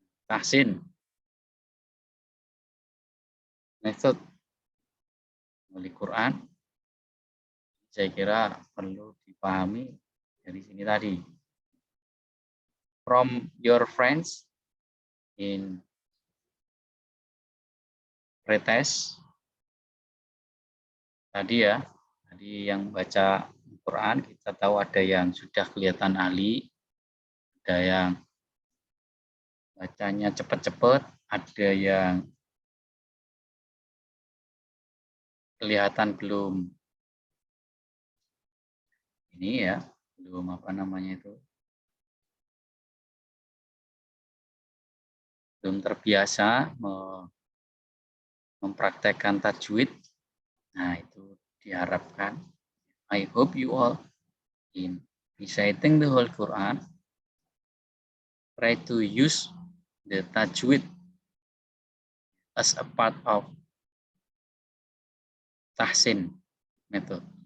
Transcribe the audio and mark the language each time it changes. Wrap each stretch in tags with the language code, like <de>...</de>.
<id>Tahsin method Holy Quran, saya kira perlu dipahami dari sini tadi.</id> <en>From your friends in pretest</en> <id>Tadi ya, tadi yang baca Quran kita tahu ada yang sudah kelihatan ahli, ada yang bacanya cepat-cepat, ada yang kelihatan belum ini ya, belum apa namanya itu, belum terbiasa mempraktekkan tajwid. Nah, itu diharapkan.</id> <en>I hope you all in reciting the whole Quran try to use the tajwid as a part of tahsin method.</en>